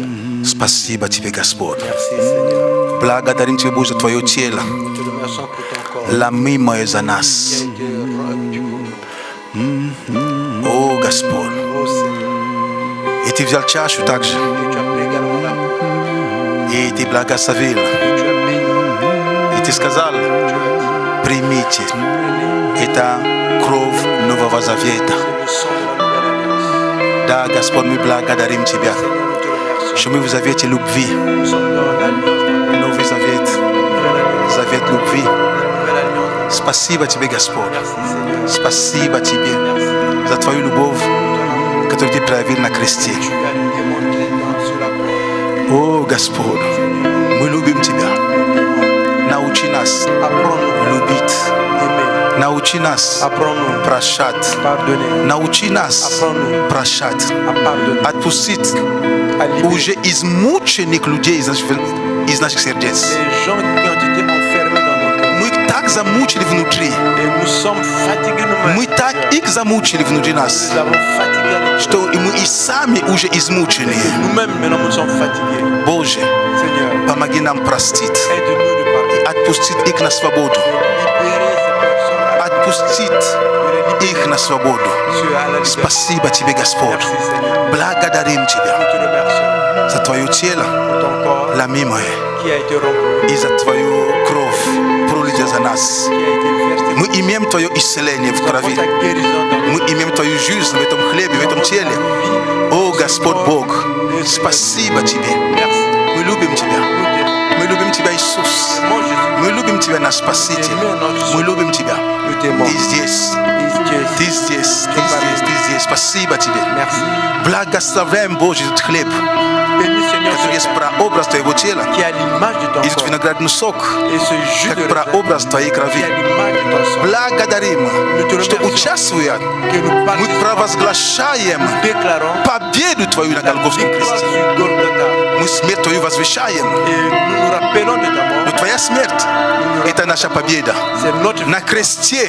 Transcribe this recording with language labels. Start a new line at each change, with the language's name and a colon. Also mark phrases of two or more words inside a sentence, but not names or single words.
Russian: Спасибо Тебе, Господь.
French: Merci, Seigneur.
Russian: Благодарим Тебя, Боже, за Твое тело,
French: Nous te remercions pour ton corps
Russian: ломимое за
French: qui a
Russian: нас.
French: été rompu pour nous.
Russian: О, Господь.
French: Oh Seigneur,
Russian: И Ты взял чашу также,
French: et tu as pris également la coupe,
Russian: и Ты благословил,
French: et tu as béni,
Russian: и Ты сказал,
French: tu as dit,
Russian: примите,
French: prenez,
Russian: это кровь Нового Завета.
French: c'est le sang de la nouvelle alliance.
Russian: Да, Господь, мы благодарим Тебя,
French: Seigneur, nous te remercions.
Russian: что мы в завете любви,
French: Nous sommes dans l'alliance,
Russian: Новый Завет. Завет любви.
French: la nouvelle alliance.
Russian: Спасибо Тебе, Господь.
French: Merci Seigneur.
Russian: Спасибо Тебе
French: Merci
Russian: за Твою любовь,
French: pour ton amour.
Russian: которую Ты проявил на кресте.
French: Tu as démontré sur la croix.
Russian: О, Господь, мы любим Тебя. Научи нас
French: Apprends-nous
Russian: любить.
French: à aimer.
Russian: Научи нас
French: Apprends-nous
Russian: прощать.
French: à pardonner.
Russian: Научи нас прощать.
French: À pardonner.
Russian: Отпустить
French: À libérer.
Russian: уже измученных людей из наших сердец.
French: Les gens qui ont été enfermés dans nos cœurs.
Russian: Мы так замучили внутри.
French: Et nous sommes fatigués nous-mêmes.
Russian: Мы так их замучили внутри нас,
French: Nous avons fatigué à notre
Russian: что и мы и сами уже измучены.
French: Nous-mêmes, maintenant, nous sommes fatigués.
Russian: Боже,
French: Seigneur,
Russian: помоги нам простить.
French: aide-nous de pardonner.
Russian: Отпустить их на свободу.
French: Libérer ces personnes.
Russian: Отпустить их на свободу.
French: Dieu, à la liberté.
Russian: Спасибо Тебе, Господь.
French: Merci, Seigneur.
Russian: Благодарим
French: Nous
Russian: Тебя
French: te remercions
Russian: за Твое тело,
French: pour ton corps
Russian: ломимое,
French: qui a été rompu,
Russian: и за Твою кровь, пролитая за нас.
French: qui a été versé.
Russian: Мы имеем Твое исцеление в
French: Nous avons
Russian: крови.
French: ta guérison dans
Russian: Мы имеем Твою жизнь в этом хлебе, в этом теле. О, Господь Бог, спасибо Тебе.
French: Merci.
Russian: Мы любим Тебя.
French: Nous t'aimons.
Russian: Мы любим Тебя, Иисус.
French: Mon Jésus,
Russian: Мы любим Тебя, наш Спаситель. Мы любим Тебя.
French: nous t'aimons.
Russian: Ты здесь. Ты здесь. Ты здесь. Ты здесь. Спасибо Тебе.
French: Merci.
Russian: Благословляем, Божий, этот хлеб,
French: Bénis Seigneur
Russian: который есть
French: ce pain
Russian: прообраз Твоего тела.
French: qui a l'image de ton
Russian: И этот
French: corps.
Russian: виноградный сок,
French: Et ce jus de
Russian: как
French: raisin
Russian: прообраз Твоей
French: qui
Russian: крови.
French: a l'image de ton sang.
Russian: Благодарим, что участвуя,
French: Que nous
Russian: мы
French: participons,
Russian: провозглашаем
French: déclarons
Russian: победу Твою на
French: la
Russian: Голгофском
French: victoire
Russian: кресте.
French: sur Golgotha.
Russian: Мы смерть Твою возвещаем.
French: Et nous nous rappelons de ta
Russian: Но
French: mort.
Russian: Твоя смерть – это наша победа.
French: C'est notre
Russian: На
French: victoire.
Russian: кресте